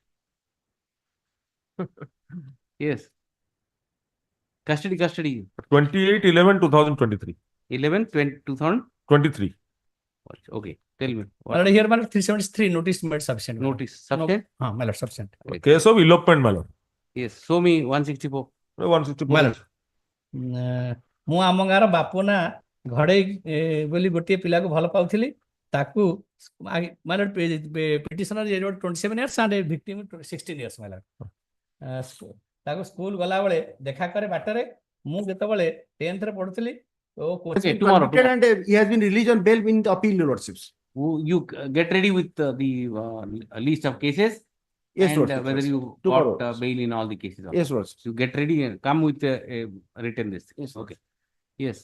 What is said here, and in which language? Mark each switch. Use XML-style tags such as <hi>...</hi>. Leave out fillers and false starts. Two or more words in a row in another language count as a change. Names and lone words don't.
<en>Yes. Custody. 28/11/2023. 11/2023. Okay, tell me. What? Here, my lord, 373 notice made sufficient. Notice sufficient? No, my lord, sufficient. Case of elopement, my lord. Yes, show me 164. 164. My lord.</en> <or>ମୁଁ ଆମ ଗାଁର ବାପୁ ନା ଘଡେଇ ବୋଲି ଗୋଟିଏ ପିଲାକୁ ଭଲ ପାଉଥିଲି ତାକୁ ମାନେ ପିଟିସନର</or> <en>27 years and victim 16 years my lord.</en> <or>ତାକୁ ସ୍କୁଲ ଗଲାବେଳେ ଦେଖା କରେ ବାଟରେ ମୁଁ ଯେତେବେଳେ 10th ରେ ପଢୁଥିଲି</or> <en>Okay, tomorrow. and he has been released on bail in the appeal lordships. You get ready with the list of cases. Yes, and Lordship, whether yes. you Tomorrow. got bail in all the cases. Yes, Lordship. You get ready and come with a written list. Yes. Okay. Yes.</en>